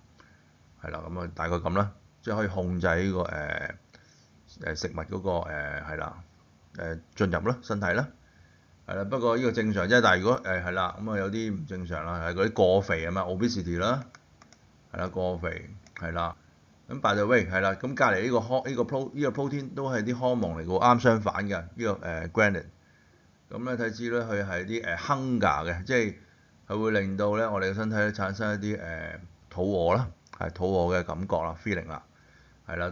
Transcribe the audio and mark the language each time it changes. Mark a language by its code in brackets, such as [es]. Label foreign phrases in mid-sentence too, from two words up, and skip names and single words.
[yue] 係啦，咁啊大概咁啦，即係可以控制呢個食物嗰個係啦進入啦身體啦，係啦。不過呢個正常啫，但係如果係啦，咁啊有啲唔正常啦，係嗰啲過肥啊嘛，obesity 啦，係啦過肥係啦。咁 [en] by the way [yue] 係啦，咁隔離呢個 protein 都係啲荷蒙嚟嘅喎，啱相反嘅呢個ghrelin。咁咧睇知咧佢係啲hunger 嘅，即係佢會令到咧我哋嘅身體咧產生一啲肚餓啦，係肚餓嘅感覺啦 feeling 啦，係啦。